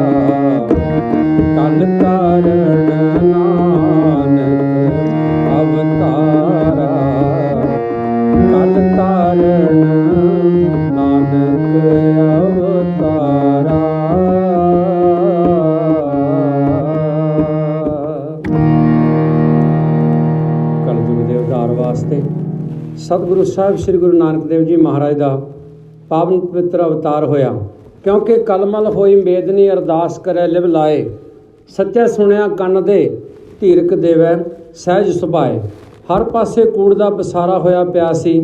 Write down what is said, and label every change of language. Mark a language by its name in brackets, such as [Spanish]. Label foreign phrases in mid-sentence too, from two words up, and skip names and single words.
[Punjabi] ਕਲ ਤਾਰਣ ਨਾਨਕ ਅਵਤਾਰਾ। ਕਲ ਤਾਰਣ ਨਾਨਕ ਅਵਤਾਰਾ। कलयुग ਦੇ ਉਧਾਰ ਵਾਸਤੇ ਸਤਿਗੁਰੂ ਸਾਹਿਬ ਸ੍ਰੀ ਗੁਰੂ ਨਾਨਕ ਦੇਵ ਜੀ ਮਹਾਰਾਜ ਦਾ ਪਾਵਨ ਪਵਿੱਤਰ ਅਵਤਾਰ ਹੋਇਆ। ਕਿਉਂਕਿ ਕਲਮਲ ਹੋਈ ਮੇਦਨੀ ਅਰਦਾਸ ਕਰੇ ਲਿਵ ਲਾਏ। ਸੱਚੇ ਸੁਣਿਆ ਕੰਨ ਦੇ ਧੀਰਕ ਦੇਵੈ ਸਹਿਜ ਸੁਭਾਏ। ਹਰ ਪਾਸੇ ਕੂੜ ਦਾ ਬਸਾਰਾ ਹੋਇਆ ਪਿਆ ਸੀ।